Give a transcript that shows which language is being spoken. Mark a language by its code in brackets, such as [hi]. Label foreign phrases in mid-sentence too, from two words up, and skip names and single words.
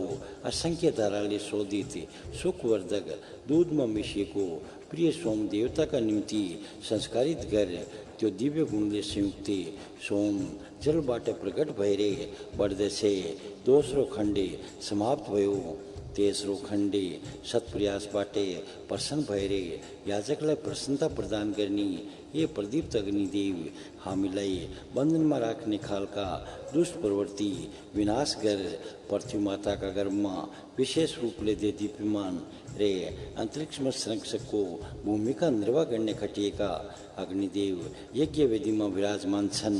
[ne] असंख्य धाराले शोधित सुखवर्धक दूधमा मिसिएको प्रिय सोम देवताका निम्ति संस्कारित गर। त्यो दिव्य गुणले संयुक्त सोम जलबाट प्रकट भएर बढ्दछे। दोस्रो खण्ड समाप्त भयो। तेस्रो खण्ड सत्प्रयासबाट प्रसन्न भएर याजकलाई प्रसन्नता प्रदान गर्ने। ये प्रदीप्त अग्निदेव, हामीलाई बन्धनमा राख्ने खालका दुष्ट प्रवृत्ति विनाश गर। पृथ्वी माताका गर्भमा विशेष रूपले दीप्यमान रे अन्तरिक्षमा संरक्षकको भूमिका निर्वाह गर्ने खटिएका अग्निदेव यज्ञ वेदीमा विराजमान छन्।